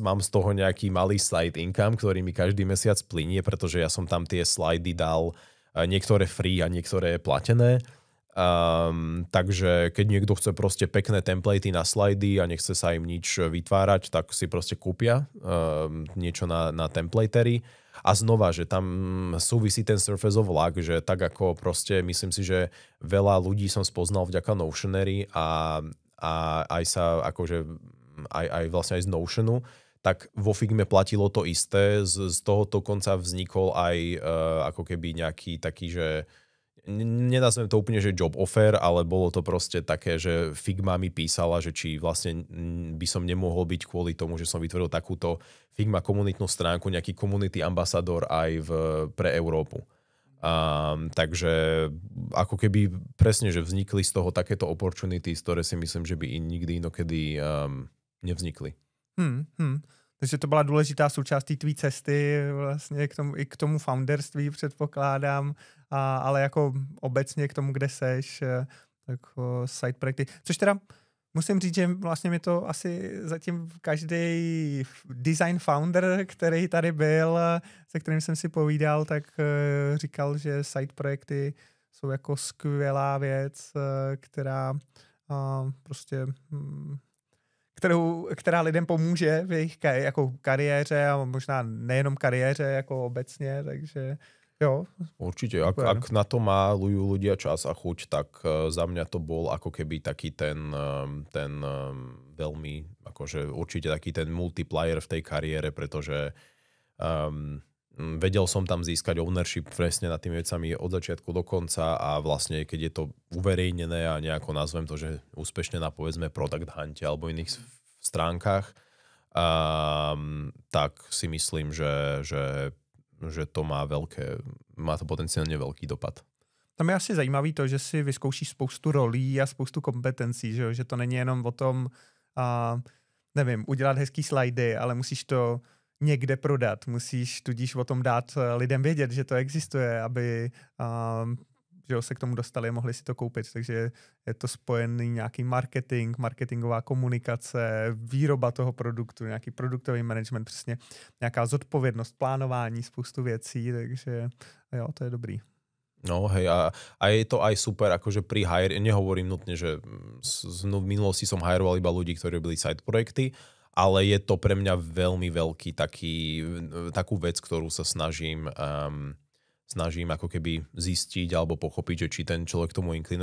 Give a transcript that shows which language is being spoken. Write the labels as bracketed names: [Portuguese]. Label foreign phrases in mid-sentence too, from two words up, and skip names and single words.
[Slovak] Mám z toho nejaký malý [English] side income, [Slovak] ktorý mi každý mesiac plynie, pretože ja som tam tie slidy dal niektoré free a niektoré platené. Takže keď niekto chce proste pekné templatey na slidy a nechce sa im nič vytvárať, tak si proste kúpia niečo na templatery. A znova, že tam súvisí ten [English] surface of luck, [Slovak] že tak ako proste myslím si, že veľa ľudí som spoznal vďaka Notionary a aj sa akože aj vlastne aj z Notionu, tak vo Figme platilo to isté. Z tohoto konca vznikol aj ako keby nejaký taký, že nenazvem to úplne, že [English] job offer, [Slovak] ale bolo to proste také, že Figma mi písala, že či vlastne by som nemohol byť kvôli tomu, že som vytvoril takúto Figma komunitnú stránku, nejaký [English] community ambassador [Slovak] aj pre Európu. Takže ako keby presne, že vznikli z toho takéto opportunities, ktoré si myslím, že by nikdy inokedy nevznikli. [Czech] Takže to byla důležitá součást té tvý cesty vlastně k tomu founderství předpokládám, ale jako obecně k tomu, kde seš, tak side projekty. Což teda musím říct, že vlastně mi to asi zatím každý design founder, který tady byl, se kterým jsem si povídal, tak říkal, že side projekty jsou jako skvělá věc, která prostě která lidem pomůže v jejich jako kariéře a možná nejenom kariéře, jako obecně, takže jo. [Slovak] Určite, ak na to majú ľudia čas a chuť, tak za mňa to bol ako keby taký ten veľmi, akože určite taký ten multiplier v tej kariére, pretože vedel som tam získať ownership presne nad tými vecami od začiatku do konca a vlastne keď je to uverejnené a nejako nazvem to, že úspešne na povedzme Product Hunte alebo iných stránkach, [Czech] tak si myslím, že to má to potenciálně velký dopad. Tam je asi zajímavý to, že si vyzkoušíš spoustu rolí a spoustu kompetencí, že to není jenom o tom, nevím, udělat hezký slajdy, ale musíš to někde prodat, musíš tudíž o tom dát lidem vědět, že to existuje, aby že se k tomu dostali a mohli si to koupit. Takže je to spojený nějaký marketing, marketingová komunikace, výroba toho produktu, nějaký produktový management, přesně nějaká zodpovědnost, plánování, spoustu věcí, takže jo, to je dobrý. [Slovak] No hej, a je to aj super, akože pri hire, nehovorím nutne, že v minulosti som hiroval iba ľudí, ktorí robili side projekty, ale je to pre mňa veľmi veľký takú vec, ktorú sa snažím ako keby zistiť alebo pochopiť, že či ten človek tomu inklinuje.